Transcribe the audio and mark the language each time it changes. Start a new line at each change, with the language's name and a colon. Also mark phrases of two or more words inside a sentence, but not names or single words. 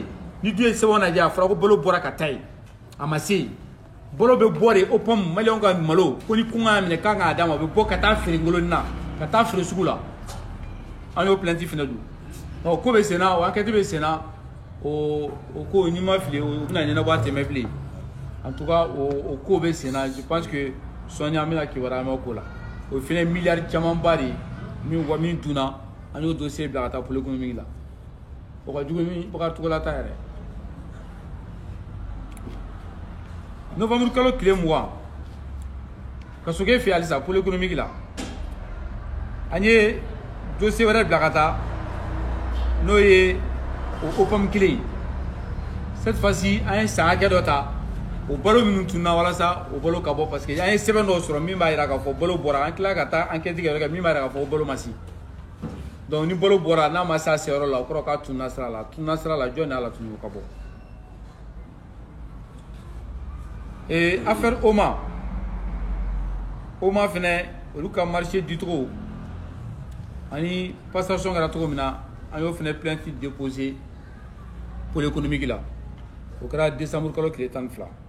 Bambara: ni dun ye sɛbɛn lajɛ a fɔra ko balo bɔra ka taa yen a ma se balo bɛ bɔ de OPAM maliyɛnw ka malo ko ni kɔngɔ y'a minɛ k'an k'a d'a ma a bɛ bɔ ka taa feere ngoloni na ka taa feere sugu la an y'o plainte fana don ɔ ko bɛ sen na o enquête bɛ sen na o ko n'i ma fili o bɛna ɲɛnabɔ a tɛmɛ bilen
French: en tout cas
Bambara: o ko bɛ sen na
French: je pense que
Bambara: sɔɔni an bɛna kibaruya mɛn o ko la o fana ye miliyari camanba de ye min dunna an y'o dossier bila ka taa
French: pôle économique
Bambara: la o ka jugu ni Bakaricogola ta yɛrɛ novembre kalo tile 20 ka sokɛ fɛ halisa
French: pôle économique
Bambara: la an ye dossier wɛrɛ bila ka taa n'o ye o OPAM kelen ye
French: cette fois-ci
Bambara: an ye san hakɛ dɔ ta o balo minnu tunna walasa o balo ka bɔ parce que an ye sɛbɛn dɔw sɔrɔ min b'a jira k'a fɔ balo bɔra an tila ka taa enquête kɛ min b'a jira k'a fɔ o balo ma se donc ni balo bɔra n'a ma se a seyɔrɔ la o kɔrɔ k'a tunna sira la jɔn de y'a latunu o ka bɔ affaire OMA fɛnɛ olu ka marché dicogo ani passation kɛra cogo min na an y'o fɛnɛ
French: plainte déposé pôle économique
Bambara: la o kɛra décembre kalo tile 12